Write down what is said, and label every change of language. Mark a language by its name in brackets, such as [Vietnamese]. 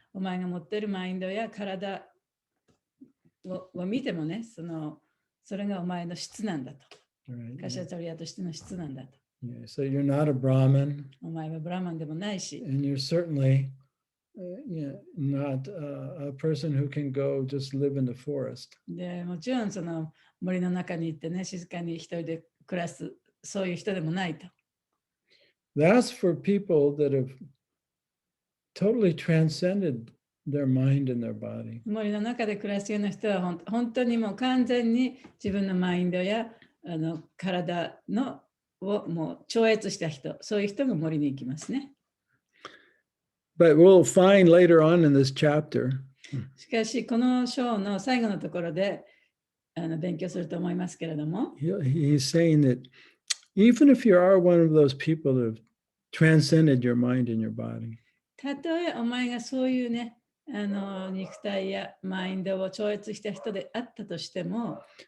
[Japanese] お前が持っているマインドや体を見てもね、それがお前の質なんだと。 [English] Right? [Japanese] カシャトリアとしての質なんだと。 [English] Yeah. So you're not a Brahmin, [Japanese] お前はブラマンでもないし、 [English] and you're certainly not a person who can go just live in the forest. [Japanese] でもちろんその森の中に行ってね、静かに一人で暮らす、そういう人でもないと。 [English] That's for people that have totally transcended their mind and their body. [Japanese] 森の中で暮らすような人は本当にもう完全に自分のマインドや体をもう超越した人、そういう人が森に行きますね。 [English] But we'll find later on in this chapter [Japanese] しかし、この章の最後のところで勉強すると思いますけれども、 [English] he's saying that even if you are one of those people that have transcended your mind and your body, [Japanese] たとえお前がそういうね、肉体やマインドを超越した人であったとしても、